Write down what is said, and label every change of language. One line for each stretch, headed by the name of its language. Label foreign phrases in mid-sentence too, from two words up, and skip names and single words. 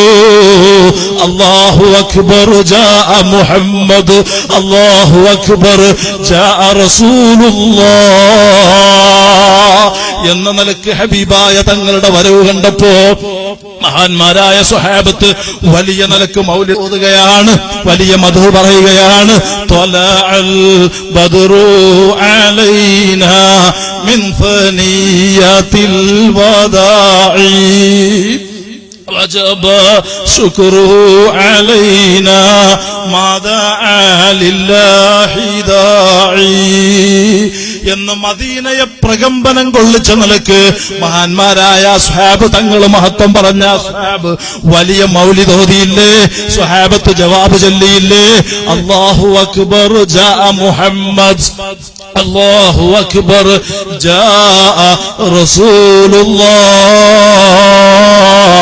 Arabic: الله أكبر جاء محمد, الله أكبر جاء رسول الله
Malayalam: എന്ന നിലക്ക് ഹബീബായ തങ്ങളുടെ വരവ് കണ്ടപ്പോ മഹാന്മാരായ സ്വഹാബത്ത് വലിയ നിലക്ക് മൗലിദ് ഓതുകയാണ്, വലിയ മദ്ഹ് പറയുകയാണ്.
Arabic: طلع البدر علينا من ثنيات الوداع وجب شكره علينا ما دعا لله داعي
Malayalam: എന്ന് മദീനയെ പ്രകമ്പനം കൊള്ളിച്ച നിലക്ക് മഹാന്മാരായ സ്വഹാബ് തങ്ങൾ മഹത്വം പറഞ്ഞ സ്വഹാബ് വലിയ മൗലിദ് ഓതിയില്ലേ? സ്വഹാബത്ത് ജവാബ് ചൊല്ലിയില്ലേ?
Arabic: الله أكبر جاء محمد، الله أكبر جاء رسول الله.